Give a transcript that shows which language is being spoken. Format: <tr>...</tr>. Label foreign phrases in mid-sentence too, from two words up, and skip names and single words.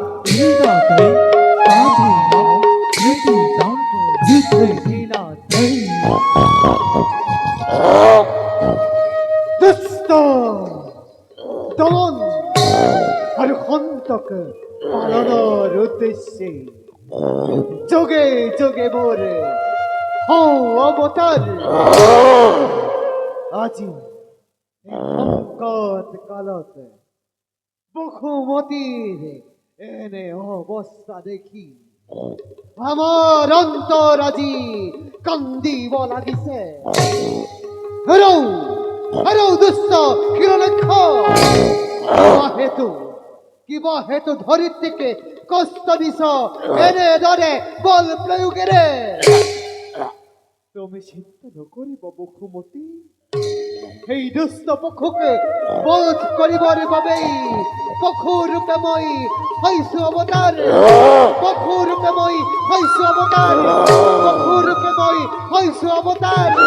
<as>দুষ্ট দমন আর হন্তক পালনের উদ্দেশ্যে যোগে যোগে মোর হও অবতার আজি সংকট কালত বসুমতীর এনে অবস্থা দেখি আমার অন্তর আজি কান্দিব লাগিছে হরৌ হরৌ দুষ্ট হিরণ্যক্ষ কিবা হেতু ধরিত্রীকে কষ্ট দিছ এনে ধরে বল প্রয়োগেরে তুমি চিন্তা নকৰিব বসুমতী এই দুষ্ট পশুকে বধ কৰিবৰ বাবেই পশু ৰূপে মই হৈছো অৱতাৰ পশু ৰূপে মই হৈছো অৱতাৰ পশু ৰূপে মই হৈছো অৱতাৰ</as>